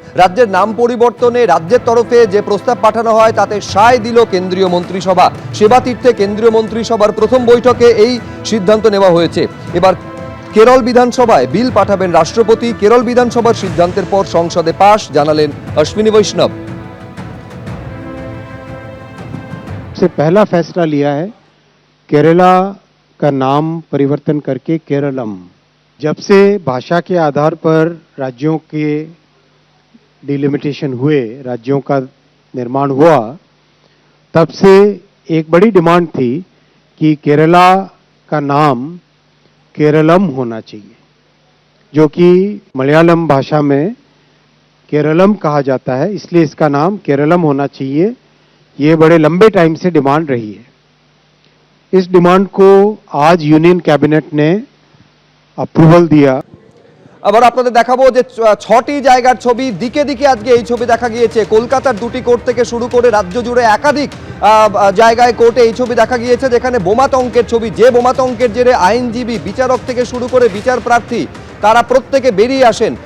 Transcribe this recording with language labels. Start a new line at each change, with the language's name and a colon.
Bangla: রাজ্যের নাম পরিবর্তনে রাজ্যের তরফে যে প্রস্তাব পাঠানো হয় তাতে সায় দিল কেন্দ্রীয় মন্ত্রিসভা। সেবাতীর্থে কেন্দ্রীয় মন্ত্রিসভার প্রথম বৈঠকে এই সিদ্ধান্ত নেওয়া হয়েছে। এবার কেরল বিধানসভায় বিল পাঠাবেন রাষ্ট্রপতি। কেরল বিধানসভার সিদ্ধান্তের পর সংসদে পাশ, জানালেন অশ্বিনী বৈষ্ণব।
Hindi: से पहला फैसला लिया है केरला का नाम परिवर्तन करके केरलम। जब से भाषा के आधार पर राज्यों के डिलिमिटेशन हुए, राज्यों का निर्माण हुआ, तब से एक बड़ी डिमांड थी कि केरला का नाम केरलम होना चाहिए, जो कि मलयालम भाषा में केरलम कहा जाता है, इसलिए इसका नाम केरलम होना चाहिए। ये बड़े लंबे टाइम से डिमांड रही है। इस डिमांड को आज यूनियन कैबिनेट ने अप्रूवल दिया।
Bangla: আবার আপনাদের দেখাবো যে 6টি জায়গার ছবি, দিকে দিকে আজকে এই ছবি দেখা গিয়েছে। কলকাতার 2টি কোর্ট থেকে শুরু করে রাজ্য জুড়ে একাধিক জায়গায় কোর্টে এই ছবি দেখা গিয়েছে, যেখানে বোমাতঙ্কের ছবি। যে বোমাতঙ্কের জেরে আইনজীবী, বিচারক থেকে শুরু করে বিচার প্রার্থী তারা প্রত্যেকে বেরিয়ে আসেন।